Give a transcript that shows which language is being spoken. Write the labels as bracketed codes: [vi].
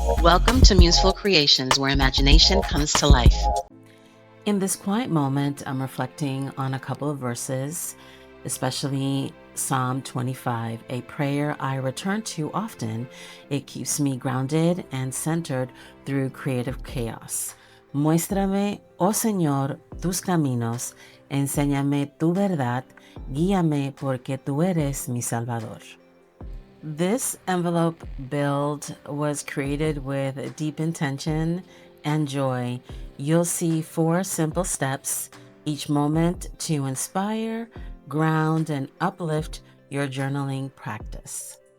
[en] Welcome to Museful Creations, where imagination comes to life. In this quiet moment, I'm reflecting on a couple of verses, especially Psalm 25, a prayer I return to often. It keeps me grounded and centered through creative chaos. [es] Muéstrame, oh Señor, tus caminos, enséñame tu verdad, guíame porque tú eres mi Salvador. [en] This envelope build was created with deep intention and joy. You'll see 4 simple steps, each moment to inspire, ground, and uplift your journaling practice.